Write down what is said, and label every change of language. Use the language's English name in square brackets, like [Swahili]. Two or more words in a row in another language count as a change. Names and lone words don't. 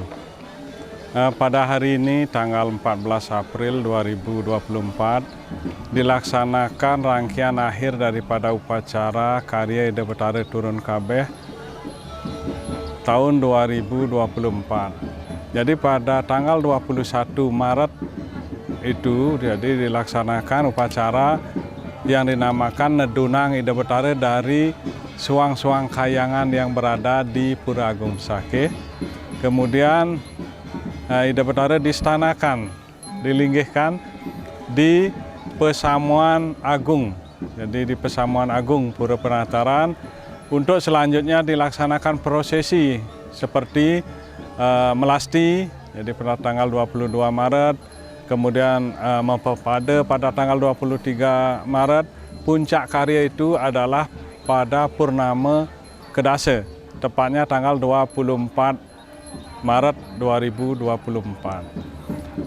[Indonesian] Pada hari ini tanggal 14 April 2024 dilaksanakan rangkaian akhir daripada upacara karya Ida Betara Turun Kabeh tahun 2024. Jadi pada tanggal 21 Maret itu jadi dilaksanakan upacara yang dinamakan Nedunang Ida Betara dari suang-suang kayangan yang berada di Pura Agung Besakeh. Kemudian Ida Betara diistanakan, dilinggihkan di Pesamuan Agung. Jadi di Pesamuan Agung Pura Penataran untuk selanjutnya dilaksanakan prosesi seperti melasti, jadi pada tanggal 22 Maret, kemudian memperpada pada tanggal 23 Maret, puncak karya itu adalah pada Purnama Kedasa, tepatnya tanggal 24 Maret 2024.